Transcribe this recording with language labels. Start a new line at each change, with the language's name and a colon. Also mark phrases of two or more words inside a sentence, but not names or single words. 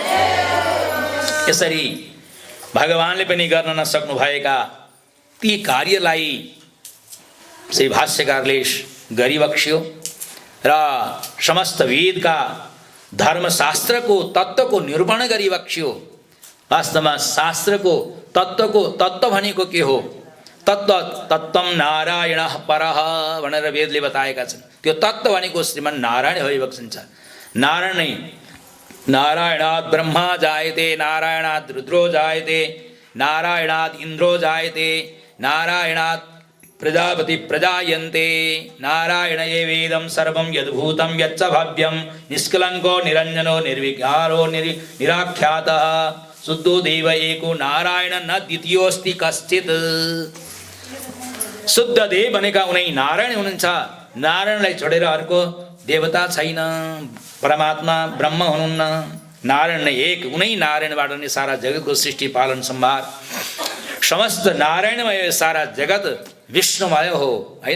Nepali: यसरी भगवानले पनि गर्न नसक्नु भएका ती कार्यलाई श्री भाष्यकारले गरिबक्स्यो र समस्त वेदका धर्मशास्त्रको तत्त्वको निरूपण गरिबक्स्यो। वास्तवमा शास्त्रको तत्त्व भनेको के हो?
Sanskrit: तत्त्वम नारायण परः
Nepali: भनेर वेदले बताएका छन्। त्यो तत्त्व भनेको श्रीमन् नारायण भइबक्सिन्छ।
Sanskrit: नारायण नै नारायणात् ब्रह्मा जायते, नारायणात् रुद्रो जायते, नारायणात् इन्द्रो जायते, नारायणात् प्रजापति प्रजायन्ते, नारायण एवेदं सर्वं यद्भूतं यच्च भव्यं निष्कलङ्को निरञ्जनो निर्विकारो निराख्यातः शुद्धो देव एको नारायण न द्वितीयोऽस्ति कश्चित्।
Nepali: शुद्ध देव भनेका उनै नारायण हुनुहुन्छ। नारायणलाई छोडेर अर्को देवता छैन। परमात्मा ब्रह्म हुनुहुन्न। नारायण नै एक, उनै नारायणबाट नै सारा जगतको सृष्टि पालन सम्भार समस्त नारायणमय सारा जगत विष्णुमय हो, हैन?